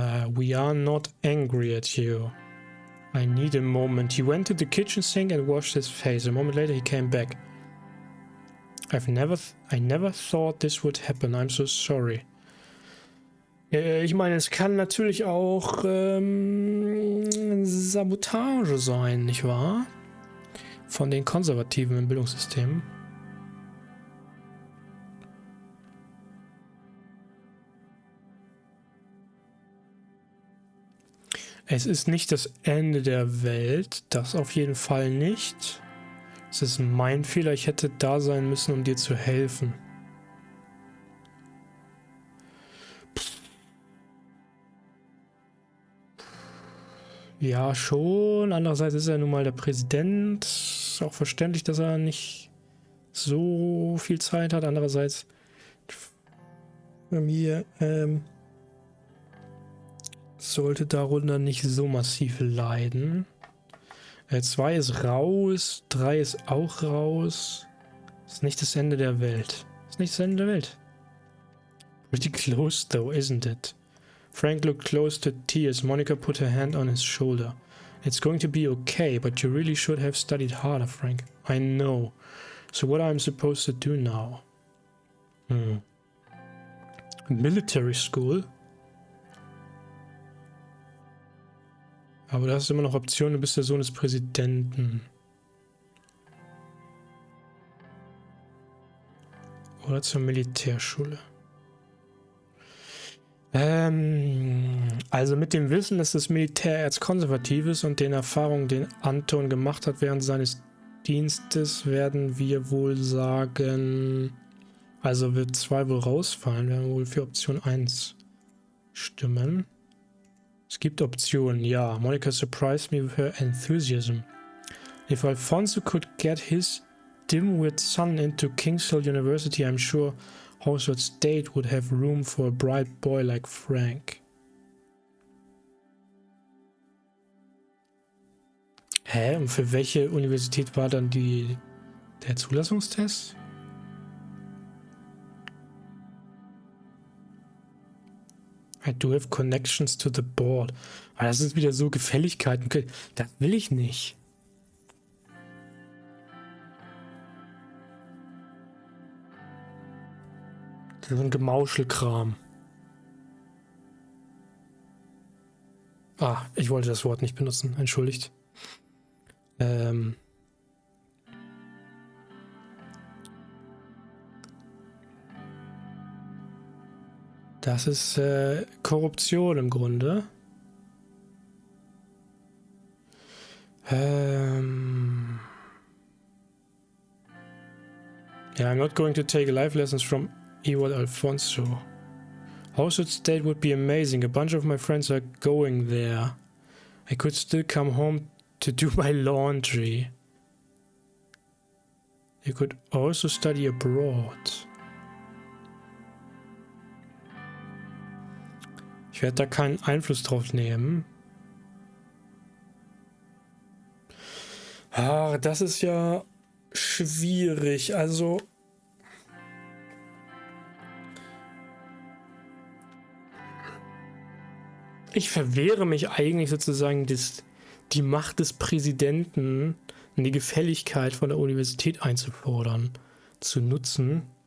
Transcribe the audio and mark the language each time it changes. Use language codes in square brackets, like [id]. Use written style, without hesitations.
[en] We are not angry at you. I need a moment. He went to the kitchen sink and washed his face. A moment later he came back. I never thought this would happen. I'm so sorry. [de] Ich meine, es kann natürlich auch Sabotage sein, nicht wahr? Von den Konservativen im Bildungssystem. Es ist nicht das Ende der Welt, das auf jeden Fall nicht. Es ist mein Fehler, ich hätte da sein müssen, um dir zu helfen. Ja, schon. Andererseits ist er nun mal der Präsident. Ist auch verständlich, dass er nicht so viel Zeit hat. Andererseits, Familie, sollte darunter nicht so massiv leiden. 2 ist raus, 3 ist auch raus. Ist nicht das Ende der Welt. Ist nicht das Ende der Welt. [en] Pretty close though, isn't it? Frank looked close to tears. Monica put her hand on his shoulder. It's going to be okay, but you really should have studied harder, Frank. I know. So what I'm supposed to do now? Military school? [de] Aber du hast immer noch Optionen, du bist der Sohn des Präsidenten. Oder zur Militärschule. Also mit dem Wissen, dass das Militär erzkonservativ ist und den Erfahrungen, den Anton gemacht hat während seines Dienstes, werden wir wohl sagen, also wird 2 wohl rausfallen, werden wir wohl für Option 1 stimmen. Es gibt Optionen, ja. [en] Monica surprised me with her enthusiasm. If Alfonso could get his dim-wit son into King's Hill University, I'm sure Household State would have room for a bright boy like Frank. Hä? [de] Und für welche Universität war dann der Zulassungstest? [en] I do have connections to the board. [de] Aber das sind wieder so Gefälligkeiten. Das will ich nicht. So ein Gemauschelkram. Ah, ich wollte das Wort nicht benutzen. Entschuldigt. Das ist Korruption im Grunde. [en] Yeah, I'm not going to take life lessons from Ewald Alfonso. Household state would be amazing. A bunch of my friends are going there. I could still come home to do my laundry. You could also study abroad. [de] Ich werde da keinen Einfluss drauf nehmen. Ah, das ist ja schwierig. Also ich verwehre mich eigentlich sozusagen die Macht des Präsidenten und die Gefälligkeit von der Universität einzufordern, zu nutzen.